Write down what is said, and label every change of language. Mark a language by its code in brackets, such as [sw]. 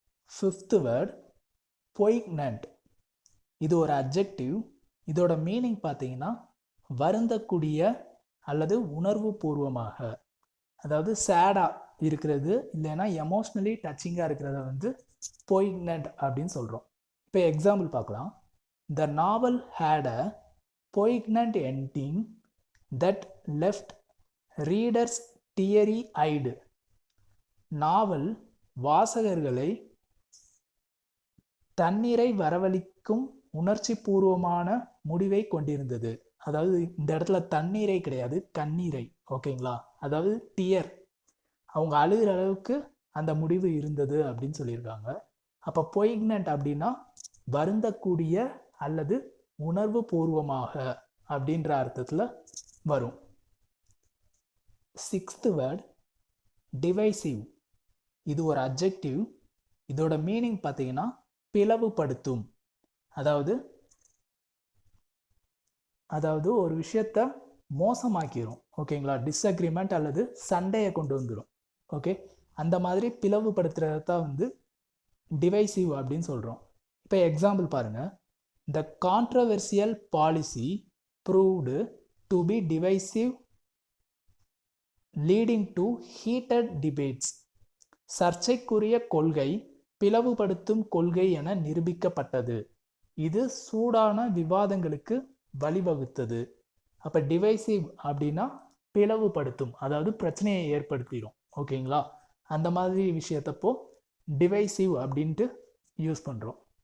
[ta] Fifth word பொய்க்னன்ட். இது ஒரு adjective. இதோட மீனிங் பார்த்தீங்கன்னா வருந்தக்கூடிய அல்லது உணர்வு பூர்வமாக, அதாவது சேடாக இருக்கிறது, இல்லைன்னா எமோஷ்னலி டச்சிங்காக இருக்கிறத வந்து பொய்க்னன்ட் அப்படின்னு சொல்கிறோம். இப்போ எக்ஸாம்பிள் பார்க்கலாம். [en] The novel had a poignant ending that left readers teary-eyed. [ta] நாவல் வாசகர்களை தண்ணீரை வரவழைக்கும் உணர்ச்சி பூர்வமான முடிவை கொண்டிருந்தது. அதாவது இந்த இடத்துல தண்ணீரை கிடையாது, கண்ணீரை. ஓகேங்களா? அதாவது டியர், அவங்க அழுகிற அளவுக்கு அந்த முடிவு இருந்தது அப்படின்னு சொல்லியிருக்காங்க. அப்போ பொய்க்னன்ட் அப்படின்னா வருந்தக்கூடிய அல்லது உணர்வு பூர்வமாக அப்படின்ற அர்த்தத்தில் வரும். Sixth word divisive. இது ஒரு அட்ஜெக்டிவ். இதோட மீனிங் பார்த்தீங்கன்னா பிளவுபடுத்தும், அதாவது ஒரு விஷயத்தை மோசமாக்கிரும். ஓகேங்களா? டிஸ்அக்ரிமெண்ட் அல்லது சண்டையை கொண்டு வந்துடும். ஓகே, அந்த மாதிரி பிளவுபடுத்துறத தான் வந்து டிவைசிவ் அப்படின்னு சொல்கிறோம். இப்போ எக்ஸாம்பிள் பாருங்கள். [en] The controversial policy proved to be divisive, leading to heated debates. [ta] சர்ச்சைக்குரிய கொள்கை பிளவுபடுத்தும் கொள்கை என நிரூபிக்கப்பட்டது, இது சூடான விவாதங்களுக்கு வழிவகுத்தது. அப்போ டிவைசிவ் அப்படின்னா பிளவுபடுத்தும், அதாவது பிரச்சனையை ஏற்படுத்திடும். ஓகேங்களா? அந்த மாதிரி விஷயத்தப்போ டிவைசிவ் அப்படின்ட்டு யூஸ் பண்ணுறோம்.